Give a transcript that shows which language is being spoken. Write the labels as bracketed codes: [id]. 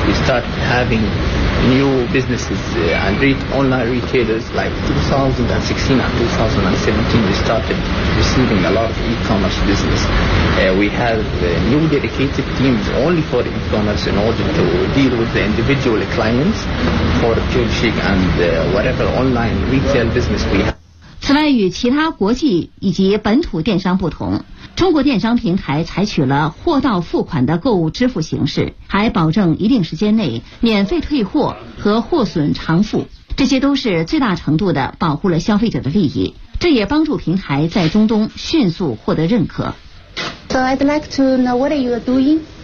[en] We started having new businesses and online retailers like 2016 and 2017. We started receiving a lot of e-commerce business. We have new dedicated teams only for e-commerce in order to deal with the individual clients for Jolly Cheek and whatever online retail business we have. [zh] 此外，与其他国际以及本土电商不同，中国电商平台采取了货到付款的购物支付形式，还保证一定时间内免费退货和货损偿付，这些都是最大程度地保护了消费者的利益，这也帮助平台在中东迅速获得认可。 [en] So I'd like to know what are you doing?